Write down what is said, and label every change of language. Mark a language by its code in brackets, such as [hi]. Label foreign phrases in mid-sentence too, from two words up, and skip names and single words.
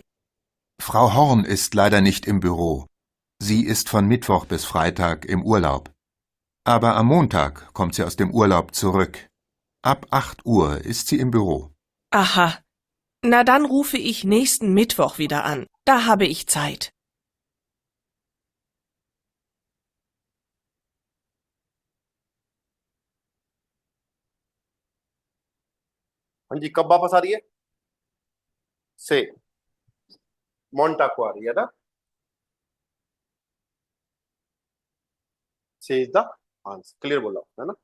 [de] Frau Horn ist leider nicht im Büro. Sie ist von Mittwoch bis Freitag im Urlaub. Aber am Montag kommt sie aus dem Urlaub zurück. Ab 8 Uhr ist sie im Büro. Aha. Na dann rufe ich nächsten Mittwoch wieder an. Da habe ich Zeit. [hi] हाँ जी, कब वापस आ रही है? से मोंटा को आ रही है ना? [en] C is the answer. [hi] क्लियर बोला है ना?